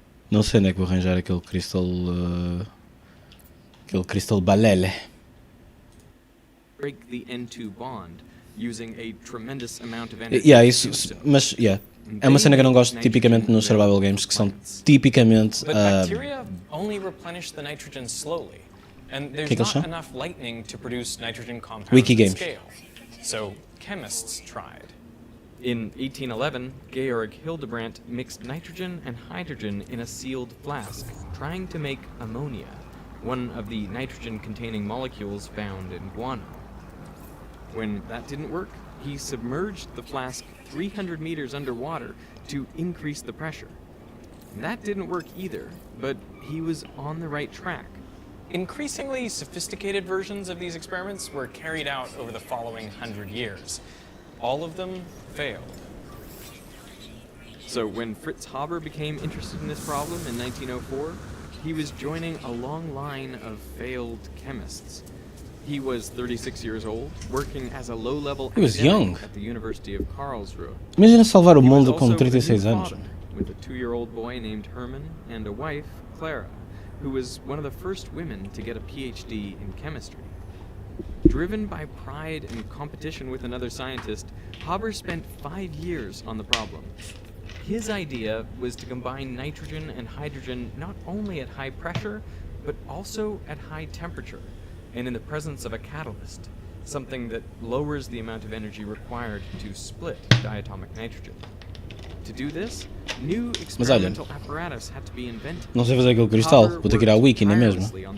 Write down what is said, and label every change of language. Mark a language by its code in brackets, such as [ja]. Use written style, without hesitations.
[pt] Não sei onde é que vou arranjar aquele cristal. Aquele cristal balele. [en] Break the N2 bond using a tremendous amount of energy. [pt] Yeah, isso, mas é uma cena que eu não gosto tipicamente nos survival games, que são tipicamente. [en] But bacteria only replenish the nitrogen slowly, and there's not enough lightning to produce nitrogen compounds at scale. So chemists tried. In 1811, Georg Hildebrandt mixed nitrogen and hydrogen in a sealed flask, trying to make ammonia, one of the nitrogen-containing molecules found in guano. When that didn't work, he submerged the flask 300 meters underwater to increase the pressure. That didn't work either, but he was on the right track. Increasingly sophisticated versions of these experiments were carried out over the following 100 years. All of them failed. So when Fritz Haber became interested in this problem in 1904, he was joining a long line of failed chemists. He was 36 years old, working as a low-level academic at the University of Karlsruhe. [pt] Imagina salvar o mundo com 36 anos. [en] With a 2-year-old boy named Hermann and a wife, Clara, who was one of the first women to get a PhD in chemistry. Driven by pride and competition with another scientist, Haber spent 5 years on the problem. His idea was to combine nitrogen and hydrogen not only at high pressure, but also at high temperature, and in the presence of a catalyst, something that lowers the amount of energy required to split diatomic nitrogen. To do this, new experimental apparatus had to be invented. [pt] Não sei fazer aquele cristal, vou ter que ir à wiki, não é mesmo?